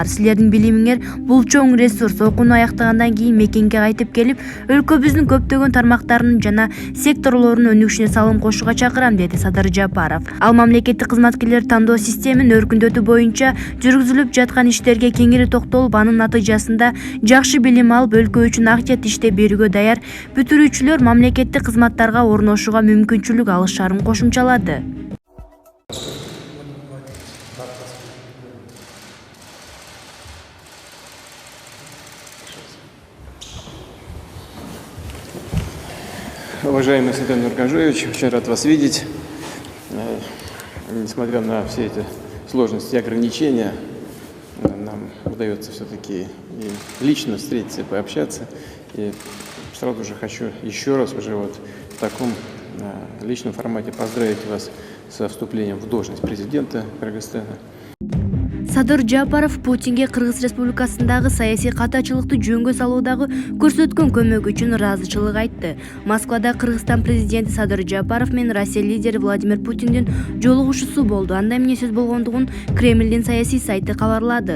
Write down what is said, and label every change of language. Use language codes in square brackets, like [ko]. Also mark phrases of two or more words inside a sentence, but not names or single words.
[ky] Силердин билимиңер бул чоң ресурс. Окууну аяктагандан кийин мекенге кайтып келип, өлкөбүздүн көптөгөн тармактарынын жана секторлорунун өнүгүшүнө салым кошууга чакырам, деди Садыр Жапаров. Ал мамлекеттик кызматкерлер тандоо системин өркүндөтүү боюнча жүргүзүлүп жаткан иштерге кеңири токтолуп, анын натыйжасында жакшы билим алып, өлкө үчүн акча иштеп берүүгө даяр бүтүрүүчүлөр мамлекеттик кызматтарга орношууга мүмкүнчүлүк алышарын кошумчалады. [ru] Уважаемый Светлана Нурканжоевич, очень рад вас видеть. Несмотря на все эти сложности и ограничения, нам удается все-таки и лично встретиться и пообщаться. И сразу же хочу еще раз уже вот в таком личном формате поздравить вас со вступлением в должность президента Кыргызстана. [ky] Садыр Жапаров Путинге Кыргыз Республикасындагы саясий катачылыкты жөнгө салуудагы көрсөткөн көмөгү үчүн ыраазычылык айтты. Москвада Кыргызстан президенти Садыр Жапаров менен Россия лидери Владимир Путиндин жолугушуусу болду. Анда эмне сөз болгондугун Кремлдин саясий сайты кабарлады.